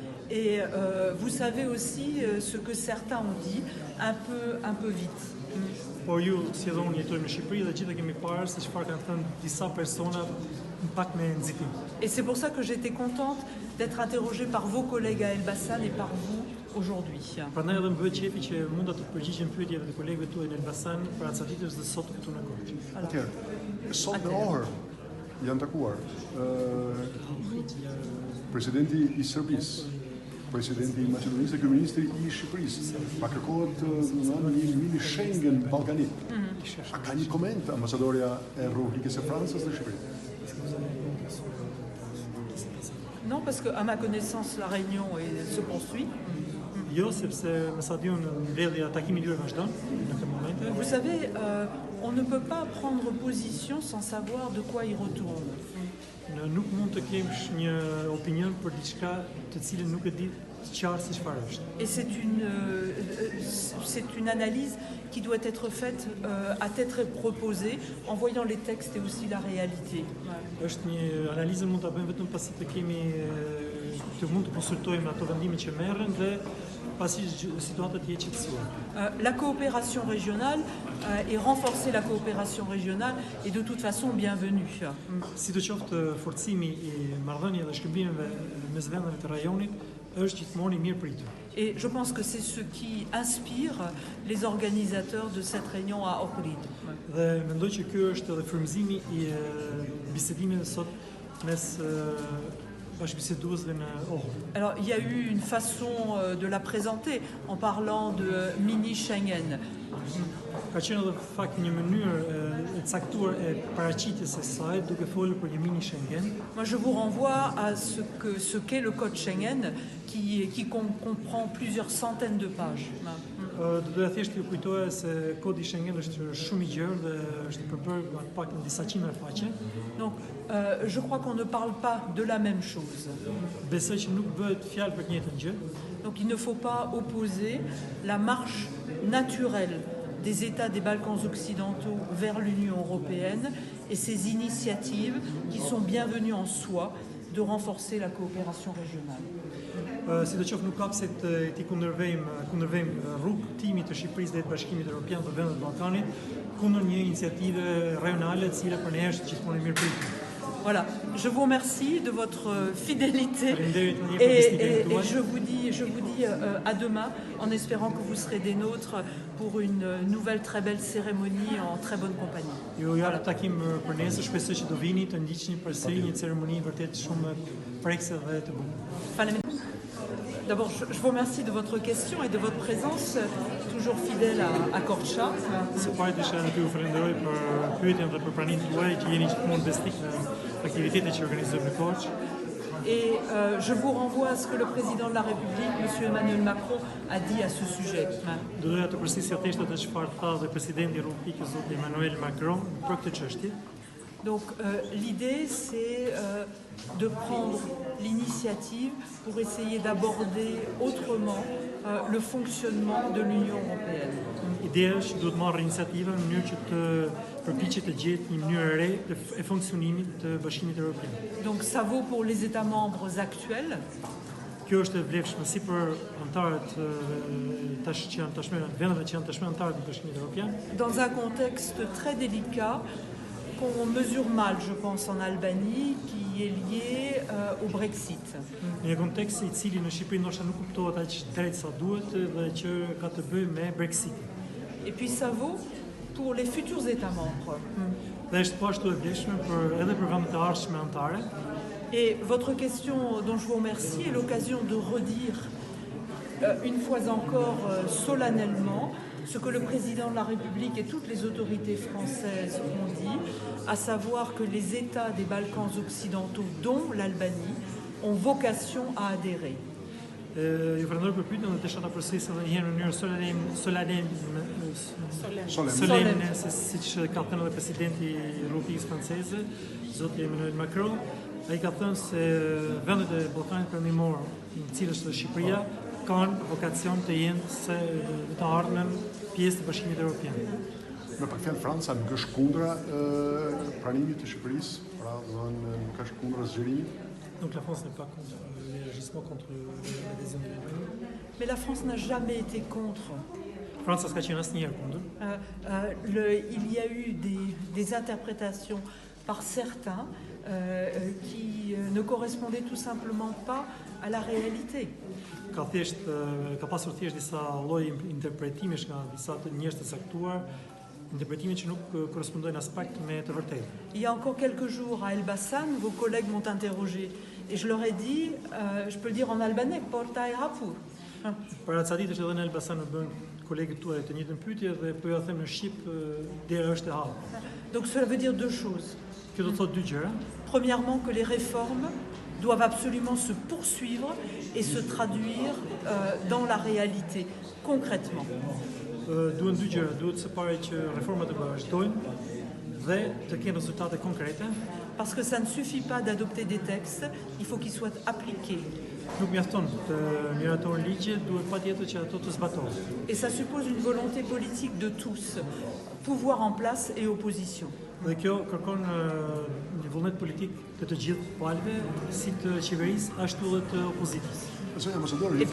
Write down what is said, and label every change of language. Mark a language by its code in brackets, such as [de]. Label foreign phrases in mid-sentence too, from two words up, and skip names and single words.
[fr] Et vous savez aussi ce que certains ont dit, un peu vite. [sq] Por ju si edhe unë jetojmë në Shqipëri dhe gjithë kemi parë se çfarë kanë thënë disa persona pak me nxitim. [fr] Et c'est pour ça que j'étais contente d'être interrogée par vos collègues à Elbasan et par vous aujourd'hui. [sq] Prandaj edhe më bëhet qefi që mund të përgjigjem pyetjeve të kolegëve tuaj në Elbasan për Atsadites dhe sot këtu në Korçë. Atëherë, sot në orë janë takuar presidenti i Serbisë, presidenti i Maqedonisë dhe kryeministri i Shqipërisë. Pa kërkohet një mini Schengen ballkanik. A ka një koment ambasadorja e Republikës së Francës në Shqipëri? [fr] Non, parce qu'à ma connaissance, la réunion se poursuit. [sq] Jo, sepse me sa diun mbledhja takimi i tyre vazhdon në këtë moment. [fr] Vous savez, on ne peut pas prendre position sans savoir de quoi il retourne. [sq] Nuk mund të kesh një opinion për diçka të cilën nuk e di qartë se çfarë është. [fr] Et c'est une analyse qui doit être faite à tête reposée en voyant les textes et aussi la réalité. [sq] Është një analizë mund ta bëjmë vetëm pasi të mund të konsultojmë ato vendime që merren dhe pasi situata të jetë qetësuar. [fr] La coopération régionale et renforcer la coopération régionale est de toute façon bienvenue. [sq] Sidoqoftë forcimi i marrëdhënieve dhe shkëmbimeve mes vendeve të rajonit është gjithmonë i mirë pritur. [fr] Et je pense que c'est ce qui inspire les organisateurs de cette réunion à Ohrid. [sq] Dhe mendoj që ky është edhe frymëzimi i bisedimeve sot mes bashkëbiseduesve në Ohrid. [fr] Alors, il y a eu une façon de la présenter en parlant de mini Schengen. [sq] Ka qenë edhe fakt një mënyrë e caktuar e paraqitjes së saj duke folur për një mini Schengen. [fr] Moi, je vous renvoie à ce qu'est le code Schengen qui comprend plusieurs centaines de pages. [sq] Do doja thjesht ju kujtoja se kodi Schengen është shumë i gjerë dhe është përbërë pak në disa qind faqe. [fr] Donc, je crois qu'on ne parle pas de la même chose. [sq] Besoj që nuk bëhet fjalë për të njëjtën gjë. [fr] Donc, il ne faut pas opposer la marche naturelle des États des Balkans occidentaux vers l'Union européenne et ces initiatives qui sont bienvenues en soi de renforcer la coopération régionale. [sq] Sidoqoftë nuk ka pse të kundërvejmë rrugëtimin të Shqipërisë dhe të Bashkimit Evropian dhe vendet të Ballkanit kundër një iniciative rajonale e cila për ne është gjithmonë e mirëpritur. [fr] Voilà, je vous remercie de votre fidélité et je vous dis à demain en espérant que vous serez des nôtres pour une nouvelle très belle cérémonie en très bonne compagnie. [sq] Ju jap takim për nesër, shpresoj që do vini të ndiqni përsëri një ceremoni vërtet shumë prekse dhe të bukur. [fr] D'abord, je vous remercie de votre question et de votre présence, toujours fidèle à Korça. [sq] Së pari desha të ju falenderoj për pyetjen dhe për pranimin tuaj që jeni gjithmonë besnik në aktivitetet që organizojmë në Korçë. [fr] Et je vous renvoie à ce que le président de la République, M. Emmanuel Macron, a dit à ce sujet. [sq] Do doja të përsërisja thjesht atë çfarë tha dhe presidenti i Republikës zoti Emmanuel Macron për këtë çështje. [fr] Donc l'idée c'est de prendre l'initiative pour essayer d'aborder autrement le fonctionnement de l'Union européenne. [sq] Ideja është që duhet marrë iniciativa në mënyrë që të përpiqet të gjetë një mënyrë re e funksionimit të Bashkimit Evropian. [fr] Donc ça vaut pour les États membres actuels. [sq] Kjo është e vlefshme si për antarët që janë tashmë vendeve që janë tashmë antarë të Bashkimit Evropian. [fr] Dans un contexte très délicat qu'on mesure mal, je pense, en Albanie, qui est lié au Brexit. [sq] Një kontekst i cili në Shqipëri ndoshta nuk kuptohet aq drejt sa duhet dhe që ka të bëjë me Brexitin. [fr] Et puis ça vaut pour les futurs États membres. [sq] Dhe është po ashtu e vlefshme edhe për vendet e ardhshme anëtare. [fr] Et votre question dont je vous remercie est l'occasion de redire une fois encore solennellement ce que le président de la République et toutes les autorités françaises ont dit, à savoir que les États des Balkans occidentaux, dont l'Albanie, ont vocation à adhérer. [sq] Ju falenderoj për pyetjen dhe desha ta përsëris edhe një herë në mënyrë solene, siç ka thënë edhe presidenti i Republikës Franceze, zoti Emmanuel Macron. Ai ka thënë se vendet e Ballkanit Perëndimor, në të cilës është Shqipëria, kanë vokacion të jenë të ardhmen pjesë të Bashkimit Evropian. Me pak fjalë, Franca nuk është kundra pranimit të Shqipërisë, pra do të thonë nuk është kundra zgjerimit. [fr] Donc la France n'est pas contre l'élargissement, contre l'adhésion de l'Ukraine. Mais la France n'a jamais été contre. Franța Scacinas nije contre. Il y a eu des interprétations par certains qui ne correspondaient tout simplement pas à la réalité. [sq] Ka pasur thjesht disa lloje interpretimesh nga disa njerëz të caktuar, interpretime që nuk korrespondojnë aspekt me të vërtetë. [fr] Il y a encore quelques jours à Elbasan, vos collègues m'ont interrogé et je leur ai dit, je peux le dire en albanais, [sq] porta e hapur. Para ca ditësh edhe në Elbasan më bën kolegët tuaj të njëjtën pyetje dhe po ja them në shqip dera është e hapur. [fr] Donc cela veut dire deux choses. [sq] Kjo do të thotë dy gjëra. [fr] Premièrement, que les réformes doivent absolument se poursuivre et se traduire dans la réalité, concrètement. [sq] Duhen dy gjëra, duhet së pari që reformat të vazhdojnë dhe të kenë rezultate konkrete. [fr] Parce que ça ne suffit pas d'adopter des textes, il faut qu'ils soient appliqués. [sq] Nuk mjafton të miratohen ligje, duhet patjetër që ato të zbatohen. [fr] Et ça suppose une volonté politique de tous, pouvoir en place et opposition. [sq] Dhe kjo kërkon një vullnet politik të gjithë palëve, si të qeverisë ashtu edhe të opozitës. [fr] Ambassadore,